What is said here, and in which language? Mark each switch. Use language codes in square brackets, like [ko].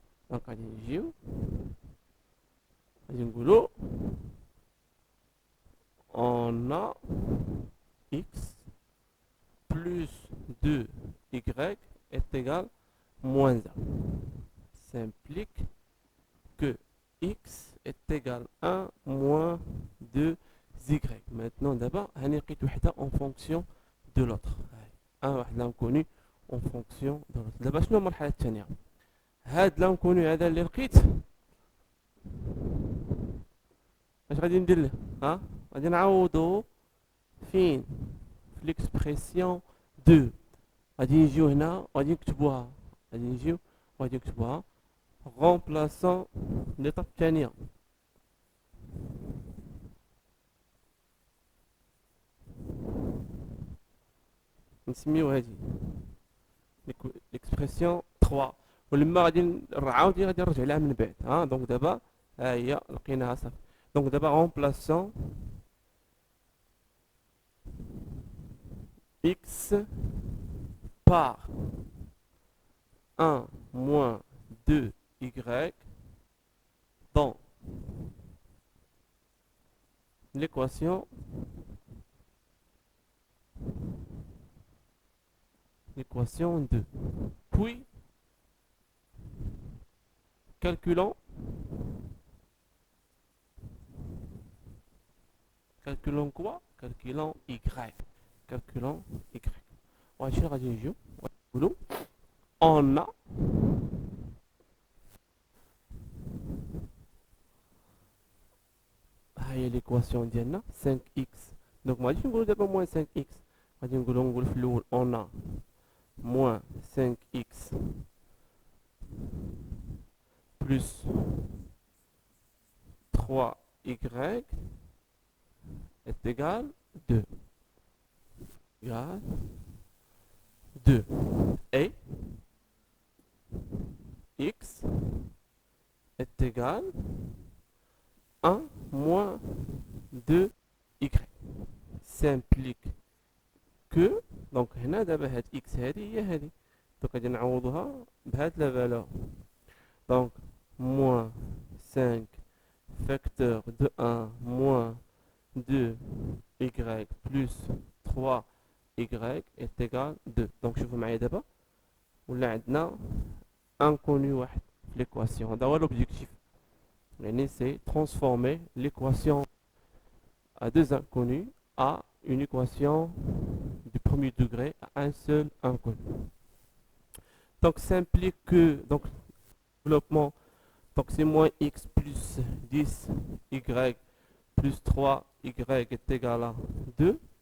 [fr] Donc [ar] غادي نجيو غادي نقولو [fr] on a x plus 2y est égal moins 1. Ça implique que x est égal 1 moins 2y. Maintenant d'abord [ar] هاني لقيت وحده [fr] en fonction de l'autre. un واحد l'inconnu en fonction de l'autre. [ar] دابا شنو المرحله الثانيه؟ هاد l'inconnu هذا اللي لقيت اش غادي ندير له؟ ها غادي نعوضو فين؟ في ليكسبرسيون 2. غادي نجيو هنا وغادي نكتبوها. غادي نجيو وغادي نكتبوها remplaçant l'étape الثانيه. نسميو هادي ليكسبرسيون 3 ولما غادي نعاود غادي نرجع لها من بعد. ها دونك دابا ها هي لقيناها صافي. دونك دابا [fr] remplaçant x par 1 moins 2y dans l'équation 2. Puis calculons quoi? Calculons y. Calculons y. [ar] وهادشي غادي نجيو ونقولو on a هاهي ليكواسيون ديالنا 5x. دونك ماغاديش نقولو دابا موان 5x، غادي نقولو في الاول [fr] on a moins 5x plus 3y est égal 2. Égal 2. Et x est égal 1 moins 2y. S'implique que donc [ar] هنا دابا هاد x هادي هي هادي. دونك غادي نعوضوها بهاد لا فالور. [fr] دونك moins 5 facteur de 1 moins 2y plus 3y est égal 2. [ar] دونك شوفوا معايا دابا ولا عندنا inconnu واحد في l'équation. هذا هو l'objectif. [fr] يعني c'est transformer l'équation à deux inconnus à une équation du premier degré à un seul inconnu. Donc ça implique que donc développement, donc c'est moins x plus 10y plus 3y est égal à 2.